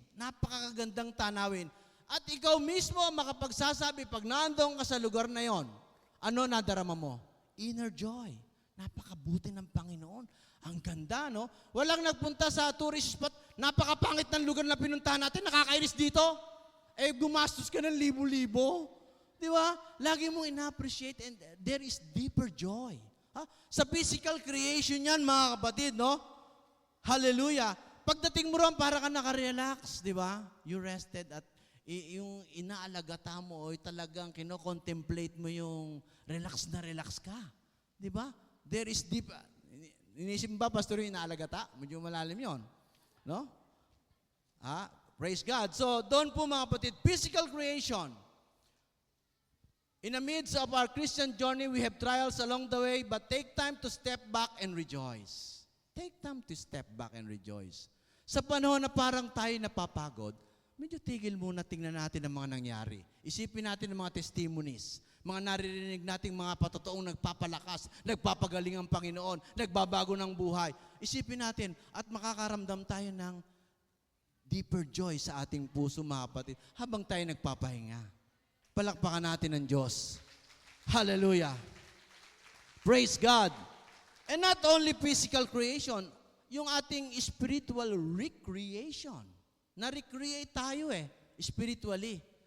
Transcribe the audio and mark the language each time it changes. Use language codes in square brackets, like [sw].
[tl] Napakagandang tanawin. At ikaw mismo makapagsasabi, pag naandong ka sa lugar na yon, ano nadarama mo? [en] Inner joy. [tl] Napakabuti ng Panginoon. Ang ganda, no? Walang nagpunta sa tourist spot. Napakapangit ng lugar na pinuntahan natin. Nakakainis dito. Eh, gumastos ka ng libo-libo. Di ba? Lagi mo ina-appreciate [en] and there is deeper joy. [tl] Ha? Sa physical creation yan, mga kapatid, no? Hallelujah. Pagdating mo ron, para ka naka-relax, di ba? [en] You rested [tl] at yung inaalagata mo o talagang kino-contemplate mo yung relax na relax ka. Di ba? There is deep. Inisip ba, pastor, yung inaalagata? Medyo malalim yon, no? Praise God. So, doon po, mga kapatid, physical creation. [en] In the midst of our Christian journey, we have trials along the way, but take time to step back and rejoice. Take time to step back and rejoice. [tl] Sa panahon na parang tayo napapagod, medyo tigil muna, tingnan natin ang mga nangyari. Isipin natin ang mga testimonies, mga naririnig nating mga patotoong nagpapalakas, nagpapagaling ang Panginoon, nagbabago ng buhay. Isipin natin at makakaramdam tayo ng deeper joy sa ating puso, mga kapatid, habang tayo nagpapahinga. Palakpakan natin ang Diyos. [en] Hallelujah. Praise God. And not only physical creation, [tl] yung ating [en] spiritual recreation. [tl] Na-recreate tayo spiritually.